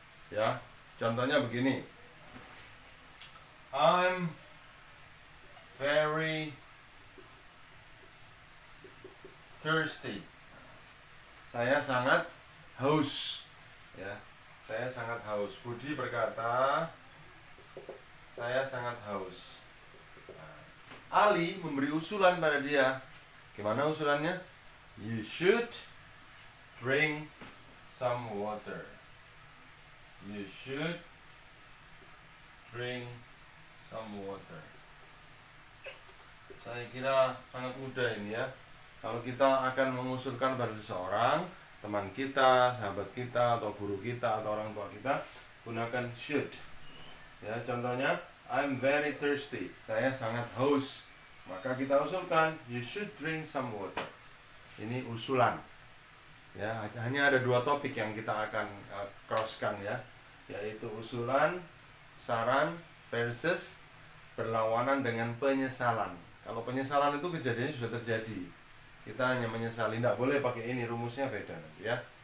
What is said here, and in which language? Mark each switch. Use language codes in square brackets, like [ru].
[id] Ya, contohnya begini. [en] I'm very thirsty. [id] Saya sangat haus. Ya, saya sangat haus. Budi berkata, saya sangat haus. Ali memberi usulan pada dia. Gimana usulannya? [en] You should drink some water. You should drink some water. [id] Saya kira sangat mudah ini ya. Kalau kita akan mengusulkan pada seseorang, teman kita, sahabat kita, atau guru kita, atau orang tua kita, gunakan should. Ya, contohnya, [en] I'm very thirsty. [id] Saya sangat haus. Maka kita usulkan, [en] you should drink some water. [id] Ini usulan. Ya, hanya ada 2 topik yang kita akan crosskan ya, yaitu usulan, saran versus berlawanan dengan penyesalan. Kalau penyesalan itu kejadiannya sudah terjadi, kita hanya menyesali, tidak boleh pakai ini, rumusnya beda nanti ya.